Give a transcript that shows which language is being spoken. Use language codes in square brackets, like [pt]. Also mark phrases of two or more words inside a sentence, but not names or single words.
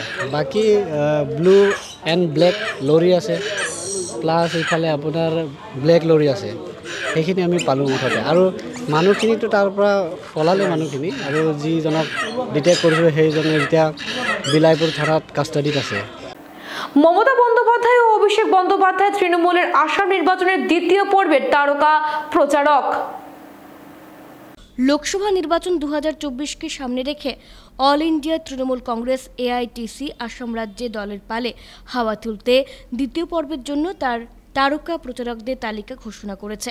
[as] বাকী [en] blue and black lorry [as] আছে, প্লাছ এইফালে আপোনাৰ [en] black lorry [as] আছে। সেইখিনি আমি পালোঁ মুঠতে। আৰু মানুহখিনিতো তাৰ পৰা পলালে মানুহখিনি, আৰু যিজনক ডিটেক্ট কৰিছোঁ সেইজনে এতিয়া বিলাইপুৰ থানাত কাষ্টাডিত আছে। [bn] মমতা বন্দ্যোপাধ্যায় ও অভিষেক বন্দ্যোপাধ্যায় তৃণমূলের আসাম নির্বাচনের দ্বিতীয় পর্বের তারকা প্রচারক। লোকসভা নির্বাচন 2024কে সামনে রেখে অল ইন্ডিয়া তৃণমূল কংগ্রেস এআইটিসি আসাম রাজ্যে দলের পালে হাওয়া তুলতে দ্বিতীয় পর্বের জন্য তার তারকা প্রচারকদের তালিকা ঘোষণা করেছে।